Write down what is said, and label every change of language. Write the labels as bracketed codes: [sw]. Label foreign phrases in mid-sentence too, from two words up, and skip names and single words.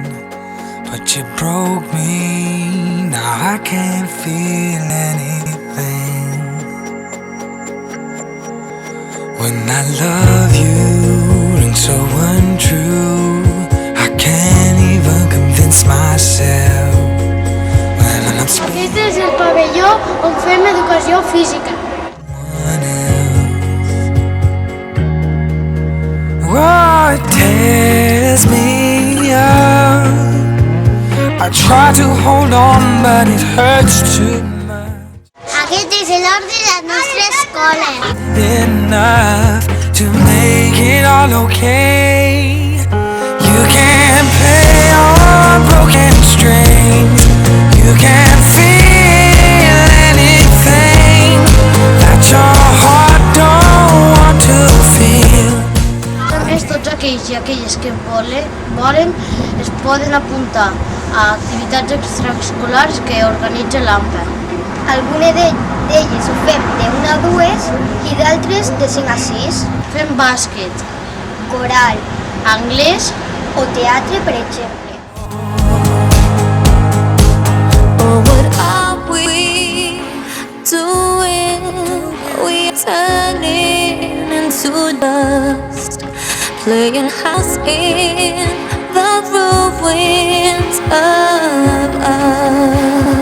[en] But you broke me, now I can't feel anything. When I love you, and so untrue, I can't even convince myself. When I'm [ca] Aquest és el pavelló on fem educació física. [en] Oh, it tears me up. I try to hold on, but it hurts too much. [ca] Aquest és l'hort de la nostra escola. [en] Enough to make it all okay. You can play on broken strings. You can feel anything that your heart don't want to feel. [ca] Tots aquells i aquelles que volen es poden apuntar a activitats extraescolars que organitza l'AMPA. Algunes d'elles ho fem de 1 a 2 i d'altres de 5 a 6. Fem bàsquet, Coral anglès o teatre, per exemple. [en] Oh, what are we doing? We are turning into dust, playing house in the ruins of us,